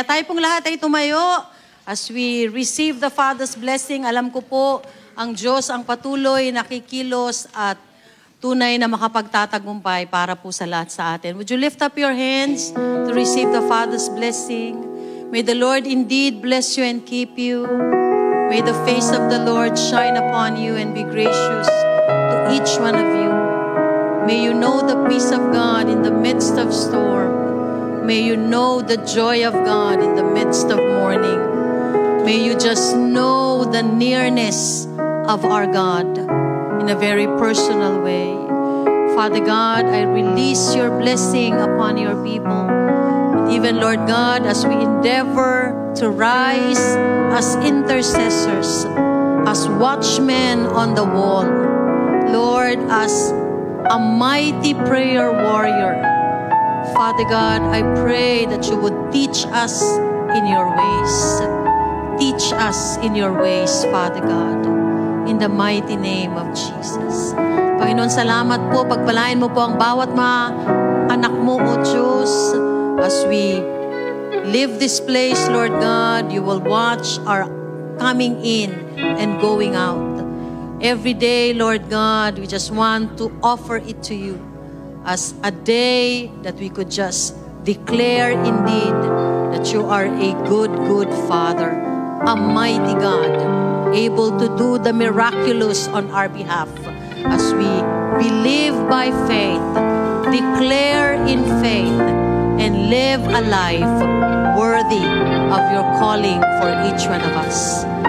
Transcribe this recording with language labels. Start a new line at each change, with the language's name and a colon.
Filipino: Tayo pong lahat ay tumayo
English: as we receive the Father's blessing.
Filipino: Alam ko po, ang Diyos ang patuloy nakikilos at tunay na makapagtatagumpay para po sa lahat sa atin.
English: Would you lift up your hands to receive the Father's blessing? May the Lord indeed bless you and keep you. May the face of the Lord shine upon you and be gracious to each one of you. May you know the peace of God in the midst of storm. May you know the joy of God in the midst of mourning. May you just know the nearness of our God in a very personal way. Father God, I release your blessing upon your people. Even, Lord God, as we endeavor to rise as intercessors, as watchmen on the wall, Lord, as a mighty prayer warrior, Father God, I pray that you would teach us in your ways. Teach us in your ways, Father God, in the mighty name of Jesus.
Filipino: Panginoon, salamat po. Pagpalain mo po ang bawat mga anak mo, O Diyos.
English: As we leave this place, Lord God, you will watch our coming in and going out. Every day, Lord God, we just want to offer it to you as a day that we could just declare indeed that you are a good, good Father, a mighty God, able to do the miraculous on our behalf as we believe by faith, declare in faith, and live a life worthy of your calling for each one of us.